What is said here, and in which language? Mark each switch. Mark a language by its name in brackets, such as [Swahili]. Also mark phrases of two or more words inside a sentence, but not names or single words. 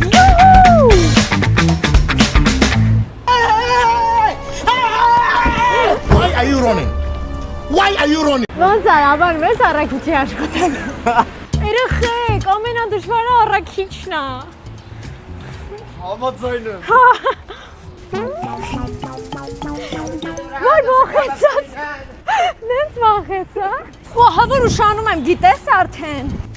[English] Why are you running? Why are you running? [Armenian] Ոնց է, ապան մեզ առաքիչի աշխատանք։ Երեխեք, ամենադժվարը առաքիչն է։ Համաձայն եմ։ Վայ վախեցած։ Նենց վախեցա։ Ահա որ ուշանում եմ, գիտես արդեն։